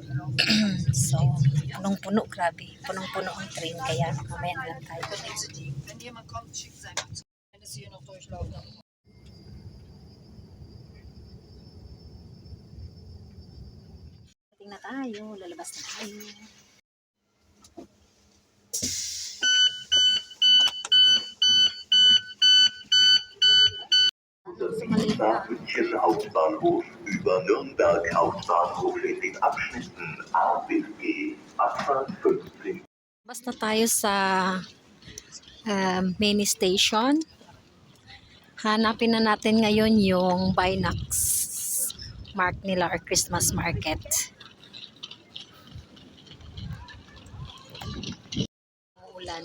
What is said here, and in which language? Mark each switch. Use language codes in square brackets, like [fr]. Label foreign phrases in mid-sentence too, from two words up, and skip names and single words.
[tl] So, punong-puno, grabe. Punong-puno ang train, kaya mamaya na lang tayo. Tingnan na tayo, lalabas na tayo. [de] München Hauptbahnhof über Nürnberg Hauptbahnhof in den Abschnitten A bis G, Abfahrt 15. [tl] Basta tayo sa mini station. Hanapin na natin ngayon yung Binax Mark nila or [en] Christmas market. [tl] Ulan.